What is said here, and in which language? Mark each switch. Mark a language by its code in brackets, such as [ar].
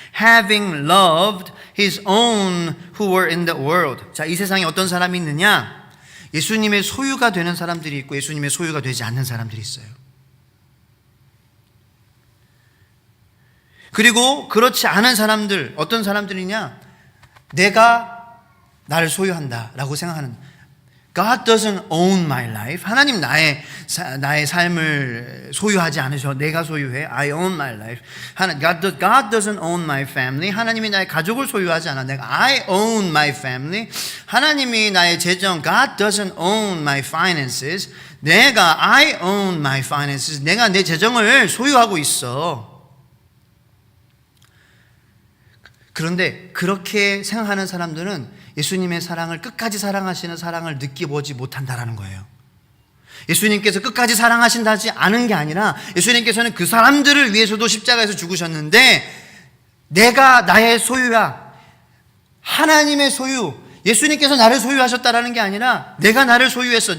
[en] Having loved his own who were in the world. [ko] 자, 이 세상에 어떤 사람이 있느냐? 예수님의 소유가 되는 사람들이 있고 예수님의 소유가 되지 않는 사람들이 있어요. 그리고 그렇지 않은 사람들, 어떤 사람들이냐? 내가 나를 소유한다 라고 생각하는, [en] God doesn't own my life. [ko] 하나님 나의 삶을 소유하지 않으셔. 내가 소유해. [en] I own my life. God doesn't own my family. [ko] 하나님이 나의 가족을 소유하지 않아. 내가 [en] I own my family. [ko] 하나님이 나의 재정, [en] God doesn't own my finances. [ko] 내가 [en] I own my finances. [ko] 내가 내 재정을 소유하고 있어. 그런데 그렇게 생각하는 사람들은 예수님의 사랑을, 끝까지 사랑하시는 사랑을 느껴보지 못한다라는 거예요. 예수님께서 끝까지 사랑하신다지 않은 게 아니라 예수님께서는 그 사람들을 위해서도 십자가에서 죽으셨는데 내가 나의 소유야, 하나님의 소유, 예수님께서 나를 소유하셨다라는 게 아니라 내가 나를 소유했어.